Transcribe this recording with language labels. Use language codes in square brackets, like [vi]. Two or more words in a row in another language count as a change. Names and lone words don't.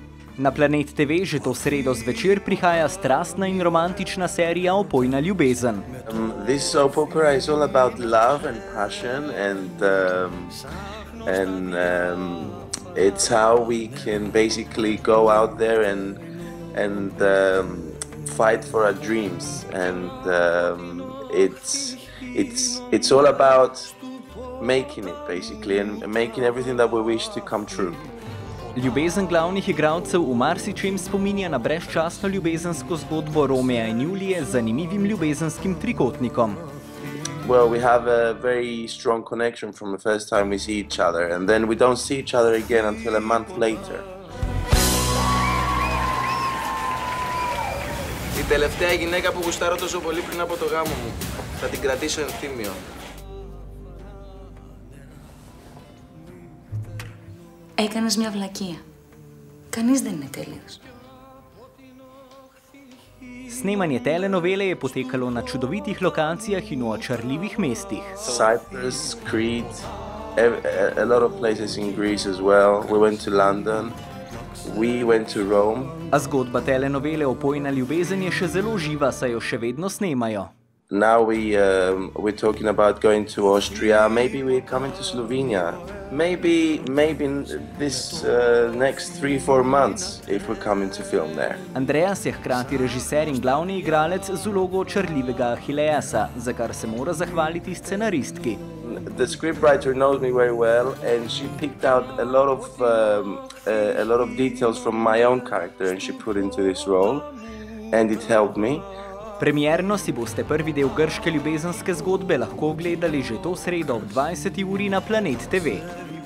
[sl] Na Planet TV že to sredo zvečer prihaja strastna in romantična serija Opojna, ljubezen. [en] This soap opera is all about love and passion and it's how we can basically go out there and fight for our dreams, and it's all about making it basically and making everything that we wish to come true. [sl] Ljubezen glavnih igralcev v marsičem spominja na brezčasno ljubezensko zgodbo Romeja in Julije z zanimivim ljubezenskim trikotnikom. [en] Well, we have a very strong connection from the first time we see each other, and then we don't see each other again until a month later. [el] Η τελευταία γυναίκα που γουστάρω τόσο πολύ πριν από το γάμο μου. Θα την κρατήσω ενθύμιο. Έκανες μια βλακεία. Κανείς δεν είναι τέλειος. [sl] Snemanje telenovele je potekalo na čudovitih lokacijah in v očarljivih mestih. [en] Cyprus, Crete, a lot of places in Greece as well. We went to London, we went to Rome. [sl] A zgodba telenovele Opojna, ljubezen je še zelo živa, saj jo še vedno snemajo. [en] Now we're talking about going to Austria. Maybe we're coming to Slovenia. Maybe this next 3-4 months if we're coming to film there. [sl] Andreas je hkrati režiser in glavni igralec z vlogo očarljivega Achilleasa, za kar se mora zahvaliti scenaristki. [en] The scriptwriter knows me very well, and she picked out a lot of details from my own character and she put into this role, and it helped me. [sl] Premierno si boste prvi del grške ljubezenske zgodbe lahko ogledali že to sredo ob 20. uri na Planet TV.